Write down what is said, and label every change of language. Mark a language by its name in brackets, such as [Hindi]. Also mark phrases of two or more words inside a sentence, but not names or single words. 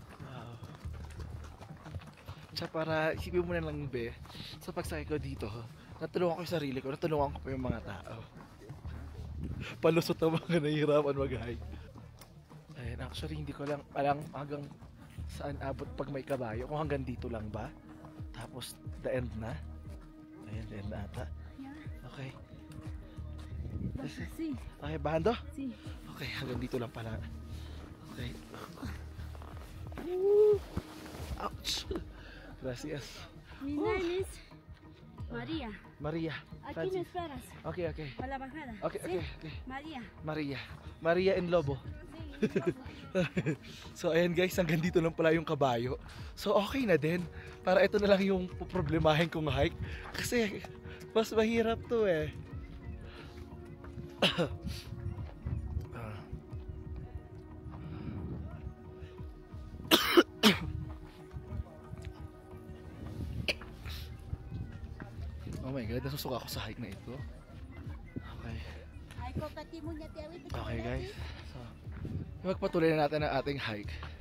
[Filipino] Tsaka para isipin mo na lang, be, sa pagsakay ko dito, natulungan ko yung sarili ko, natulungan ko pa yung mga tao. Palusot na mga nahihirapan mag-hike. Ayan, actually hindi ko lang alam hanggang saan abot pag may kabayo, kung hanggang dito lang ba, tapos [English] the end [Filipino] na. Ayan, [English] the end [Filipino] na ata. Okay. [Spanish] Sí. [Filipino] Okay, bando? [Spanish] Sí. [Filipino] Okay, hanggang dito lang pala. [English] Okay. Ouch. [Spanish] Gracias. [English] Mi name is María. Maria. [Spanish] Aquí me esperas. [English] Okay, okay. [Spanish] A la bajada. [English] Okay, [Spanish] ¿Sí? [English] okay, okay. [Spanish] María. [English] Maria. Maria and Lobo. [Filipino] So ayan guys, hanggang dito lang pala yung kabayo. So okay na din. Para ito na lang yung problemahin kong hike. Kasi mas mahirap to eh. [English] Oh my god, [Filipino] nasusuka ako sa hike na ito. Okay. Okay guys, so magpatuloy na natin ang ating hike.